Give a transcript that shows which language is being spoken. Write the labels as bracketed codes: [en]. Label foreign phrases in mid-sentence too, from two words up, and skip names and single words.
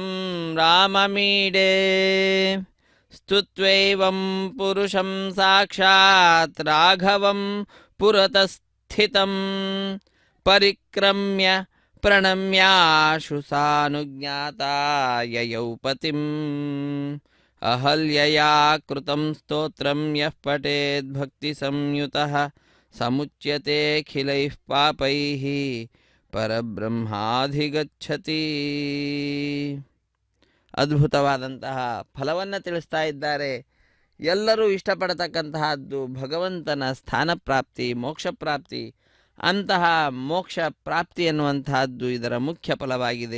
[sa] राममीडे स्तुत्वैवं पुरुषं साक्षात् राघवं पुरतस्थितं परिक्रम्य प्रणम्याशु सानुज्ञाता ययौ पतिम् अहल्यया कृतं स्तोत्रं यः पठेत् भक्तिसंयुतः समुच्यतेऽखिलैः पापैः ಪರಬ್ರಹ್ಮಾಧಿಗಚ್ಚತಿ. [kn] ಅದ್ಭುತವಾದಂತಹ ಫಲವನ್ನು ತಿಳಿಸ್ತಾ ಇದ್ದಾರೆ. ಎಲ್ಲರೂ ಇಷ್ಟಪಡತಕ್ಕಂತಹದ್ದು ಭಗವಂತನ ಸ್ಥಾನ ಪ್ರಾಪ್ತಿ, ಮೋಕ್ಷ ಪ್ರಾಪ್ತಿ. ಅಂತಹ ಮೋಕ್ಷ ಪ್ರಾಪ್ತಿ ಎನ್ನುವಂತಹದ್ದು ಇದರ ಮುಖ್ಯ ಫಲವಾಗಿದೆ.